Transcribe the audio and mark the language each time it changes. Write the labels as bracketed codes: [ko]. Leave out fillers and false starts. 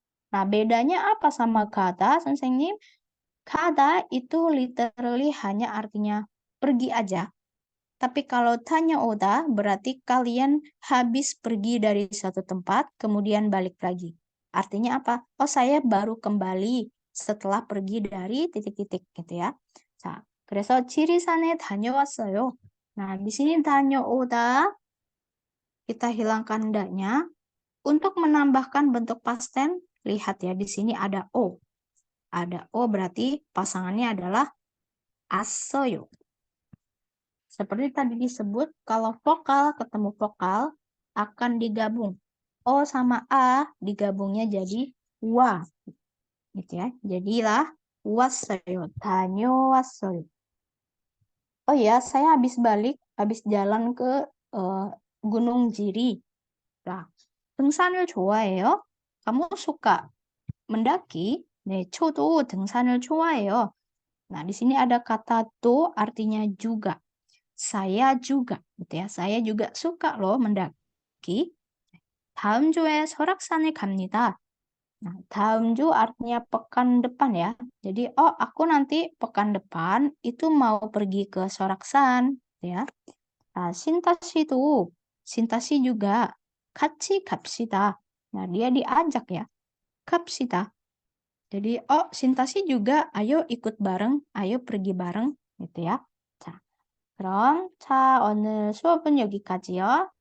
[id] Nah, bedanya apa sama kata, 선생님? Kata itu literally hanya artinya pergi aja. Tapi kalau tanya oda, berarti kalian habis pergi dari satu tempat, kemudian balik lagi. Artinya apa? Oh, saya baru kembali setelah pergi dari titik-titik gitu ya. [ko] 자, 그래서 지리산에 다녀왔어요. [id] Nah, di sini 다녀오다 kita hilangkan ndanya. Untuk menambahkan bentuk past tense, lihat ya di sini ada o. Ada o berarti pasangannya adalah assoyo. Seperti tadi disebut, kalau vokal ketemu vokal akan digabung. O sama A digabungnya jadi wa. Gitu ya. Jadilah wassoyo, tanyo wassoyo. Oh ya, saya habis jalan ke Gunung Jiri. [ko] Nah, 등산을 좋아해요? [id] kamu suka mendaki? [ko] 네, 저도 등산을 좋아해요. [id] Nah, di sini ada kata to artinya juga. Saya juga, gitu ya. Saya juga suka loh mendaki. [ko] 다음 주에 설악산에 갑니다. [id] Nah, 다음 주 artinya pekan depan ya. Jadi, oh aku nanti pekan depan itu mau pergi ke Soraksan, ya. [ko] Nah, 신타 씨도 [id] juga [ko] 같이 갑시다. [id] Nah, dia diajak ya. [ko] 갑시다. [id] Jadi, oh, Sintasi juga, ayo ikut bareng, ayo pergi bareng, gitu ya. [ko] 자, 그럼, 자, 오늘 수업은 여기까지요.